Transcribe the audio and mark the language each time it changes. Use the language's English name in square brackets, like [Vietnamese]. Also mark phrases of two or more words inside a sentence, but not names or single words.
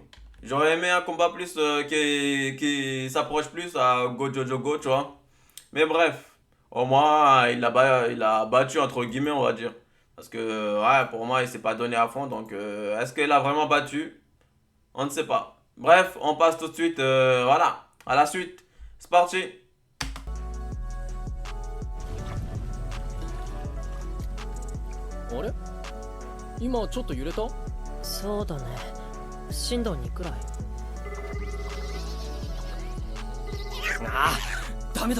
[French] J'aurais aimé un combat plus qui s'approche plus à Gojo Jogo, tu vois. Mais bref, au moins, il a battu, entre guillemets, on va dire. Parce que, ouais, pour moi, il s'est pas donné à fond. Donc, est-ce qu'il a vraiment battu? On ne sait pas. Bref, on passe tout de suite, voilà, à la suite. C'est parti. [Japanese] あれ今ちょっと揺れた？そうだね。震度2くらい。ああ、ダメだ。